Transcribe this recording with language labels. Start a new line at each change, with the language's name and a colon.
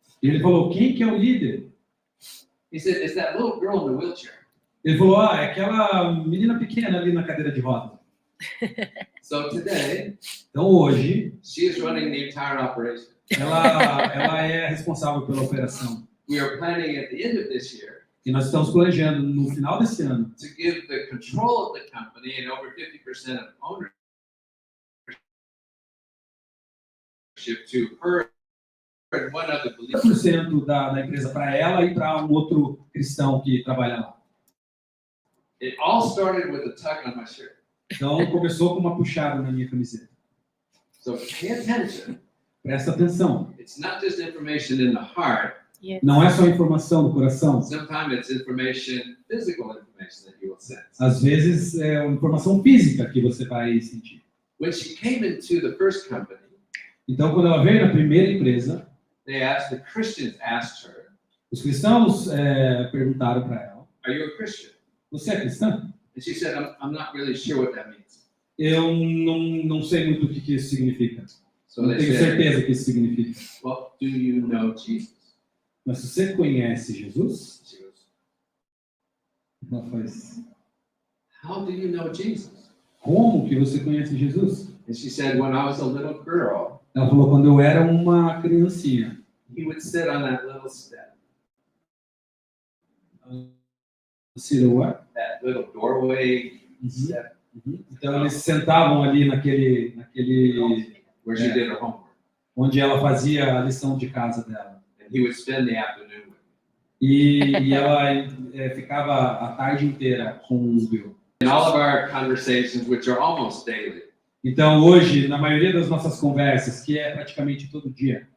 Portuguese: E ele falou, quem que é o líder?
English: He said, it's that little girl in the wheelchair.
Portuguese: Ele falou, é aquela menina pequena ali na cadeira de roda.
English: So today,
Portuguese: Então hoje,
English: she is running the entire operation.
Portuguese: ela é responsável pela operação.
English: We are planning at the end of this year
Portuguese: E nós estamos planejando, no final desse ano,
English: to give the control of the company and over 50% of ownership to her and one other believer.
Portuguese: 50% da empresa para ela e para um outro cristão que trabalha lá.
English: It all started with a tug on my shirt.
Portuguese: Então começou com uma puxada na minha camiseta.
English: So pay attention.
Portuguese: Presta atenção.
English: It's not just information in the heart.
Portuguese: Não é só informação do coração.
English: Sometimes it's information, physical information that you will sense.
Portuguese: Às vezes é informação física que você vai sentir.
English: When she came into the first company,
Portuguese: Então quando ela veio na primeira empresa,
English: the Christians asked her,
Portuguese: os cristãos perguntaram para ela,
English: are you a Christian?
Portuguese: você é cristã?
English: And she said, I'm not really sure what that means.
Portuguese: Eu não sei muito o que isso significa.
English: So
Portuguese: Não
English: they
Portuguese: tenho
English: said,
Portuguese: certeza o que isso significa.
English: well, do you know Jesus?
Portuguese: Mas você conhece Jesus?
English: She goes,
Portuguese: Ela faz,
English: how do you know Jesus?
Portuguese: como que você conhece Jesus?
English: And she said, when I was a little girl,
Portuguese: Ela falou, quando eu era uma criancinha,
English: he would sit on that little step, that little doorway step
Portuguese: Então eles sentavam ali naquele
English: where she did her homework.
Portuguese: onde ela fazia a lição de casa dela.
English: And he would spend the afternoon with me.
Portuguese: E ela ficava a tarde inteira com o Bill.
English: In all of our conversations, which are almost daily,
Portuguese: Então hoje, na maioria das nossas conversas, que é praticamente todo dia,